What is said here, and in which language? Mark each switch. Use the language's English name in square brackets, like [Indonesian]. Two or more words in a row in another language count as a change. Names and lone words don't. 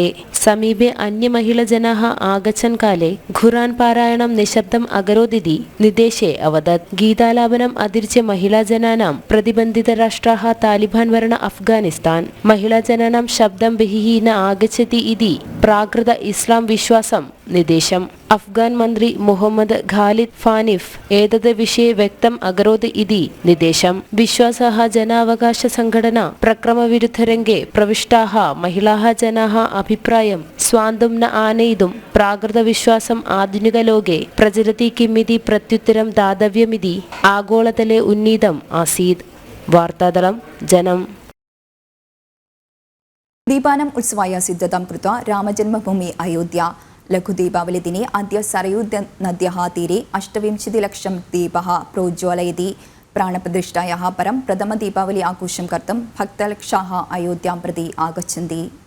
[Sanskrit] समीपे अन्यमहिलाजनाः आगच्छन् काले कुरान् पारायणं निःशब्दम् अकरोत् इति निर्देशे अवदत्। गीतालापनम् अतिरिच्य महिलाजनानां प्रतिबन्धितराष्ट्राः तालिबान् वर्ण अफ्गानिस्तान्। महिलाजनानां शब्दं बहिः न आगच्छति इति प्राकृत ഇസ്ലാം വിശ്വാസം നിദേശം അഫ്ഗാൻ മന്ത്രി മുഹമ്മദ് ഖാലിദ് ഫാനിഫ് ഏതത് വിഷയെ വ്യക്തം അകരോത് ഇതി നിദേശം വിശ്വാസഃ ജനാവകാശ സംഘടന പ്രക്രമവിരുദ്ധരംഗേ പ്രവിഷ്ടാः महिलाः जनाः അഭിപ്രായം സ്വാന്തം ന ആനയിതും പ്രാകൃത വിശ്വാസം ആധുനികലോകെ പ്രചരതി കിമിതി പ്രത്യുത്തരം ദാതവ്യമിതി ആഗോളതലെ ഉന്നീതം ആസീത് വാർത്താതളം ജനം दीपानाम् उत्सवाय सिद्धतां कृत्वा रामजन्मभूमि अयोध्या लघुदीपावलिदिने अद्य सरयू नद्याः तीरे 28 लक्षं दीपः प्रोज्ज्वलयति प्राणप्रतिष्ठायाः परं प्रथमदीपावलि आघोषं कर्तुं भक्तलक्षाः अयोध्यां प्रति आगच्छन्ति